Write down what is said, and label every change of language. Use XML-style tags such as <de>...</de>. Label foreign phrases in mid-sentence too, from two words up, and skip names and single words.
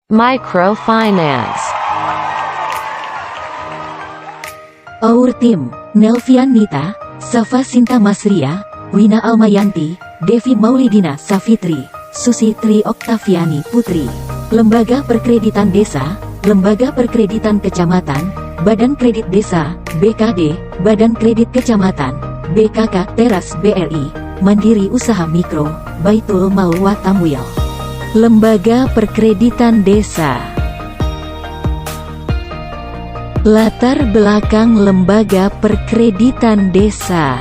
<en>Microfinance. Our Team, Nelvian Nita, Safa Sinta Masria, Wina Almayanti, Devi Maulidina Safitri, Susi Tri Oktaviani Putri.</en> <id>Lembaga Perkreditan Desa, Lembaga Perkreditan Kecamatan, Badan Kredit Desa, BKD, Badan Kredit Kecamatan, BKK Teras BRI, Mandiri Usaha Mikro, Baitul Mal wa Tamwil. Lembaga Perkreditan Desa. Latar belakang Lembaga Perkreditan Desa.</id>